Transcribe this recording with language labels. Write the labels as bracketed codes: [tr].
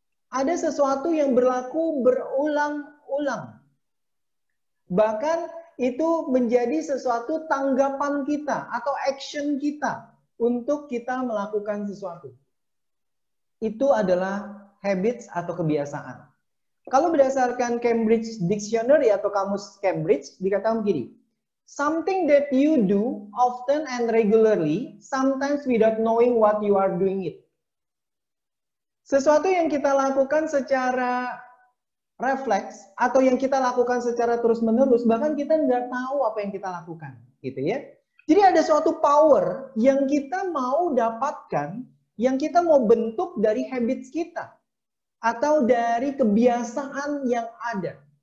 [id] Ada sesuatu yang berlaku berulang-ulang. Bahkan itu menjadi sesuatu tanggapan kita atau action kita untuk kita melakukan sesuatu. Itu adalah habits atau kebiasaan. Kalau berdasarkan Cambridge Dictionary atau Kamus Cambridge, dikatakan begini, [en] something that you do often and regularly, sometimes without knowing what you are doing it. [id] Sesuatu yang kita lakukan secara refleks atau yang kita lakukan secara terus-menerus, bahkan kita nggak tahu apa yang kita lakukan, gitu ya. Jadi ada suatu power yang kita mau dapatkan, yang kita mau bentuk dari habits kita atau dari kebiasaan yang ada.